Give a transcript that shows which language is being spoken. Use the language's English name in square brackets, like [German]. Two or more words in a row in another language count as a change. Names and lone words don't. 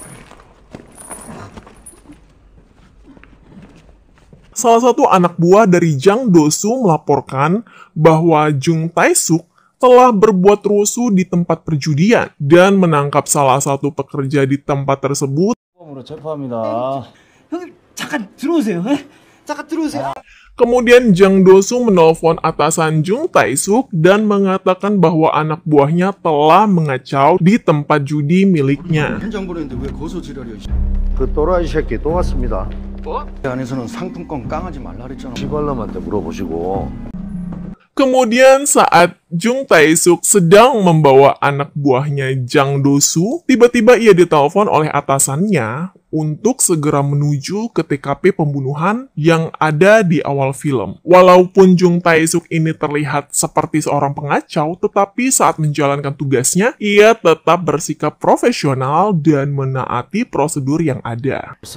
[Indonesian] Salah satu anak buah dari Jang Do-soo melaporkan bahwa Jung Tae-suk telah berbuat rusuh di tempat perjudian dan menangkap salah satu pekerja di tempat tersebut. Kemudian Jang Do-soo menelpon atasan Jung Tae-suk dan mengatakan bahwa anak buahnya telah mengacau di tempat judi miliknya. [Korean] 그 또라이 새끼 또 왔습니다. 안에서는 상품권 깡하지 말라 그랬잖아. 시발놈한테 물어보시고. [Indonesian] Kemudian saat Jung Tae-suk sedang membawa anak buahnya Jang Do-soo, tiba-tiba ia ditelepon oleh atasannya untuk segera menuju ke TKP pembunuhan yang ada di awal film. Walaupun Jung Tae-suk ini terlihat seperti seorang pengacau, tetapi saat menjalankan tugasnya, ia tetap bersikap profesional dan menaati prosedur yang ada.